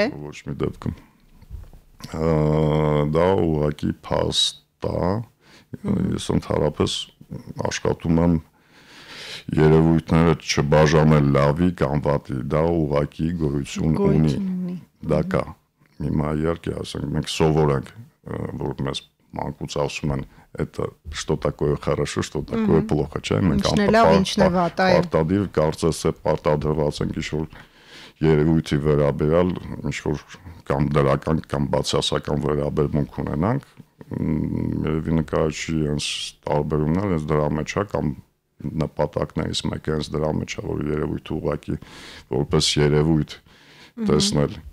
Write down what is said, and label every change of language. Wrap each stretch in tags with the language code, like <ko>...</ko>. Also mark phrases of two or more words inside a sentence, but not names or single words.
<hy>Ոչ մի դեպքում։ Դա ուղղակի փաստ է։ Ես ընդհանրապես աշխատում եմ երևույթները չբաժանել լավի կամ վատի, դա ուղղակի գոյություն ունի։ Դա կա։ Հիմա իհարկե ասենք մենք սովորենք, որ մեզ մանկուց ասում են,</hy> <ru>это что такое хорошо, что такое плохо,</ru> <hy>չէ՞։ Մենք պարտադիր կարծես է պարտադրված ենք ինչ-որ երևույթի վերաբերյալ ինչ-որ կամ դրական կամ բացասական վերաբերմունք ունենանք։ Երևի նկարիչի հենց տարբերումն է դրա մեջ է կամ նպատակներից մեկը հենց դրա մեջ է, որ երևույթը ուղղակի որպես երևույթ տեսնել։</hy>